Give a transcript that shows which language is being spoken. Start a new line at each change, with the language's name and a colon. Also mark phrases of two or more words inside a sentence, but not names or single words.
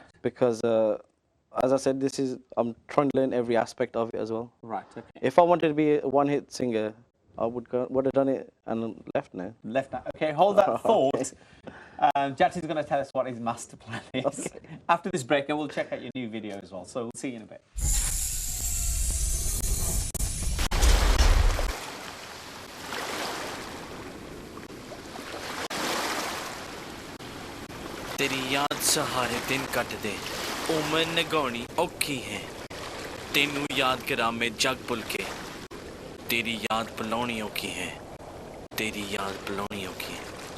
English: Because, as I said, I'm trying to learn every aspect of it as well. Right, okay. If I wanted to be a one-hit singer, I would have done it and left now. Okay, hold that thought. Jati's going to tell us what his master plan is. Okay. After this break, and we'll check out your new video as well. So we'll see you in a bit.
Punjabi: ਤੇਰੀ ਯਾਦ ਸਹਾਰੇ ਦਿਨ ਕਟ ਦੇ ਉਮਰ ਨਗਾਉਣੀ ਔਖੀ ਹੈ ਤੇਨੂ ਯਾਦ ਕਰਾ ਮੈਂ ਜਗ ਭੁਲ ਕੇ ਤੇਰੀ ਯਾਦ ਭੁਲਾਉਣੀ ਔਖੀ ਹੈ ਤੇਰੀ ਯਾਦ ਭੁਲਾਉਣੀ ਔਖੀ ਹੈ